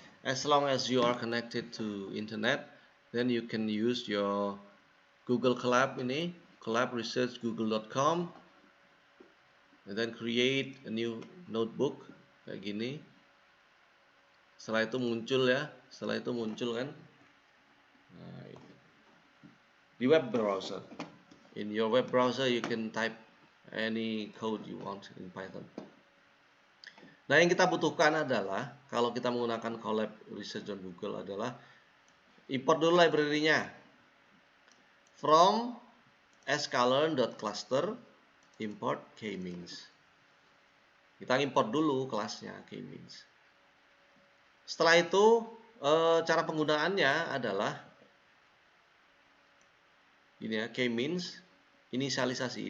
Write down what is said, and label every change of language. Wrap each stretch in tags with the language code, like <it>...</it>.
<en>As long as you are connected to internet, then you can use your Google Colab ini, Colab Research Google.com, and then create a new notebook</en> <id>kayak gini. Setelah itu muncul kan. Nah, di web browser.</id> <en>In your web browser you can type any code you want in Python.</en> <id>Nah, yang kita butuhkan adalah kalau kita menggunakan Colab Research on Google adalah import dulu library-nya.</id> <en>From sklearn.cluster import k-means.</en> <id>Kita import dulu kelasnya k-means. Setelah itu cara penggunaannya adalah ini ya, k-means inisialisasi.</id>